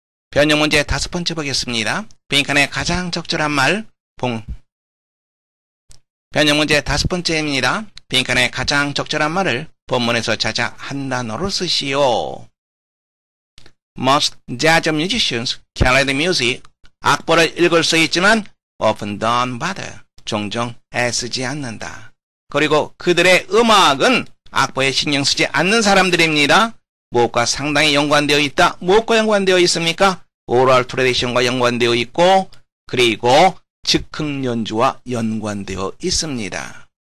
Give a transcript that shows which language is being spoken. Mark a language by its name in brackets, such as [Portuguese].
[Korean] 변형 문제 5번째 보겠습니다. 빈칸의 가장 적절한 말, 변형 문제 5번째입니다. 빈칸의 가장 적절한 말을 본문에서 찾아 한 단어로 쓰시오. [English] Most jazz musicians can read music. [Korean] 악보를 읽을 수 있지만 [English] often don't bother. [Korean] 종종 애쓰지 않는다. 그리고 그들의 음악은 악보에 신경 쓰지 않는 사람들입니다. 무엇과 상당히 연관되어 있다. 무엇과 연관되어 있습니까? 오럴 트래디션과 연관되어 있고 그리고 즉흥 연주와 연관되어 있습니다.